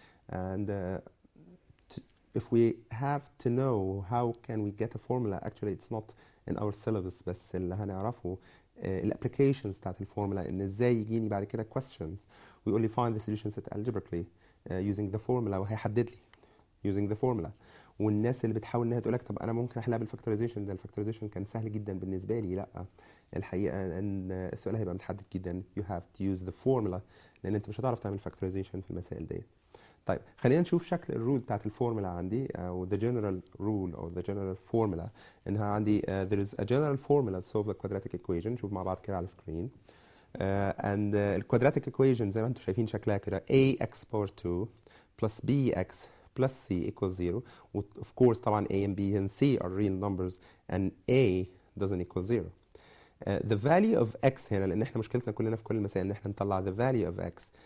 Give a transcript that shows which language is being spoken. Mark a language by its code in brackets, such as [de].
[en] And if we have to know how can we get a formula, actually it's not in our syllabus, [ar] بس اللي هنعرفه الابليكيشنز بتاعت الفورمولا ان ازاي يجيني بعد كده [en] questions [ar] ويقول لي [en] find the solution set algebraically using the formula [ar] وهيحدد لي [en] using the formula. [ar] والناس اللي بتحاول انها تقول لك طب انا ممكن احلها بالفاكتورايزيشن، ده الفاكتورايزيشن كان سهل جدا بالنسبه لي. لا، الحقيقه ان السؤال هيبقى متحدد جدا. [en] you have to use the formula [ar] لان انت مش هتعرف تعمل فاكتورايزيشن في المسائل ديت. طيب خلينا نشوف شكل الرول بتاعت الفورمولا عندي او [en] the general rule or the general formula. [ar] انها عندي [en] there is a general formula to solve the quadratic equation. [ar] نشوف مع بعض كده على السكرين. [en] and the quadratic equation [ar] زي ما انتم شايفين شكلها كده [en] ax power 2 plus bx plus c equals 0. of course [ar] طبعا [en] a and b and c are real numbers and a doesn't equal 0. The value of x [ar] هنا لان احنا مشكلتنا كلنا في كل المسائل ان احنا نطلع [en] the value of x.